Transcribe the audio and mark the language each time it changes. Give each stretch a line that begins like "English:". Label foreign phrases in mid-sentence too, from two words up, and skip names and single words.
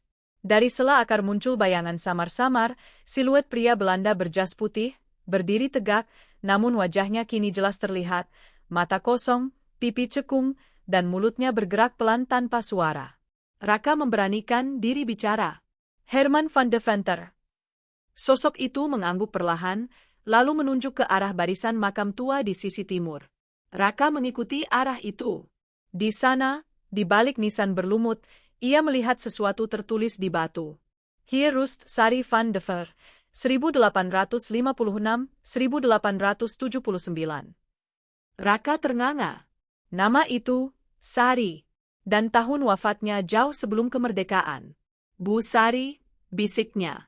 Indonesian: Dari sela akar muncul bayangan samar-samar, siluet pria Belanda berjas putih, berdiri tegak, namun wajahnya kini jelas terlihat, mata kosong, pipi cekung, dan mulutnya bergerak pelan tanpa suara. Raka memberanikan diri bicara. "Herman van de Venter." Sosok itu mengangguk perlahan, lalu menunjuk ke arah barisan makam tua di sisi timur. Raka mengikuti arah itu. Di sana, di balik nisan berlumut, ia melihat sesuatu tertulis di batu.
Dutch: "Hier rust Sari van de Ver, 1856-1879.
Indonesian: Raka ternganga. Nama itu, Sari, dan tahun wafatnya jauh sebelum kemerdekaan. "Bu Sari," bisiknya.